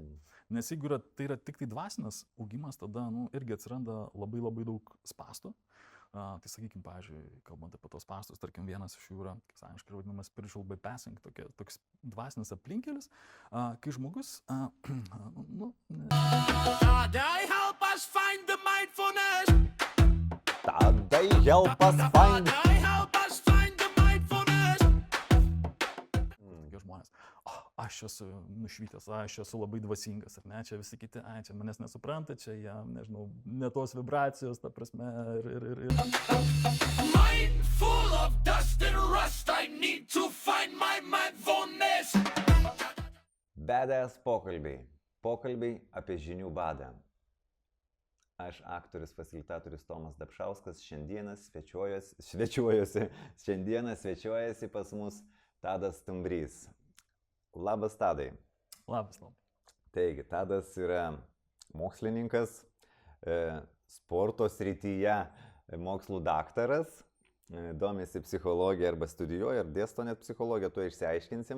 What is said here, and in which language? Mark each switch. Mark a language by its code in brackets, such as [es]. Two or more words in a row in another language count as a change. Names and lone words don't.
[lt] Nes jeigu tai yra tik tai dvasinis augimas, tada, nu, irgi atsiranda labai labai daug spastų. Tai sakykime, pavyzdžiui, kalbant apie tos spastus, tarkim, vienas iš jų yra, kaip sąjungiškai vadinamas [en] spiritual bypassing, [lt] toks dvasinis aplinkelis, kai žmogus, nu... [en] Tadai help us find the mindfulness. Tadai help us find. Tadai help us find the mindfulness. [lt] Tokie žmonės, aš esu nušvitęs, aš esu labai dvasingas, ar ne, čia visi kiti, čia manęs nesupranta, čia jie, nežinau, ne tos vibracijos, ta prasme, ir... [en] Mindful of dust and rust, I need to find my mindfulness. [lt] Badass pokalbiai. Pokalbiai apie žinių badą. Aš aktorius, fasilitatorius Tomas Dapšauskas, šiandieną svečiuojasi pas mus Tadas Stumbrys. Labas, Tadai. Labas. Taigi, Tadas yra mokslininkas, sporto srityje mokslų daktaras, domisi psichologija arba studijuoja, ar dėsto net psichologiją, tuo išsiaiškinsim.